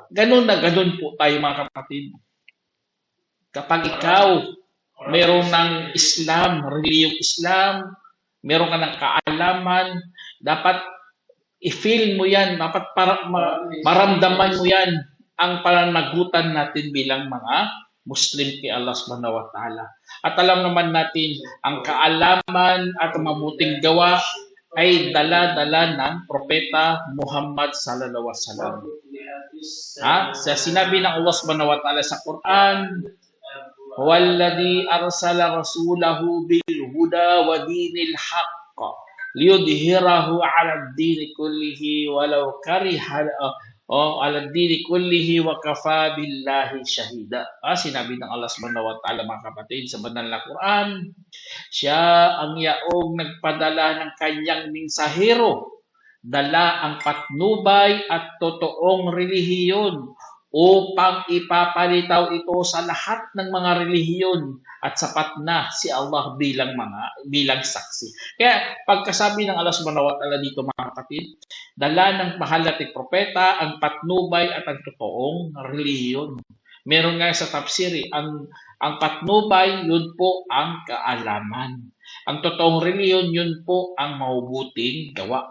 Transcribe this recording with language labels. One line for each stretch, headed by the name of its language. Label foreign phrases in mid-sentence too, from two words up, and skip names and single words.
Filipino: Ganun na ganun po tayo mga kapatid. Kapag ikaw meron ng Islam, reliyong Islam, meron ka ng kaalaman, dapat i-feel mo yan, dapat maramdaman mo yan ang pananagutan natin bilang mga Muslim kay Allah
Arabic: سبحانه وتعالى.
Filipino: At alam naman natin, ang kaalaman at mabuting gawa ay dala-dala ng Propeta Muhammad
Arabic: صلى الله عليه وسلم.
Filipino: Sa sinabi ng Allah
Arabic: سبحانه وتعالى
Filipino: sa Quran,
Arabic: "والذي أرسل رسوله بالهدى ودين الحق ليظهره على الدين كله ولو كره على الدين كله وكفى بالله شهيدا."
Filipino: Sinabi ng Allah
Arabic: سبحانه وتعالى
Filipino: mga kapatid sa banal na Quran, siya ang yaong nagpadala ng kanyang mensahero, dala ang patnubay at totoong relihiyon upang ipapalitaw ito sa lahat ng mga relihiyon, at sapat na si Allah bilang saksi. Kaya pagkasabi ng Allah
Arabic: سبحانه وتعالى
Filipino: dito mga kapatid, dala ng mahal nating propeta ang patnubay at ang totoong relihiyon. Meron nga sa tafsiri, ang patnubay, yun po ang kaalaman. Ang totoong relihiyon, yun po ang mabubuting gawa.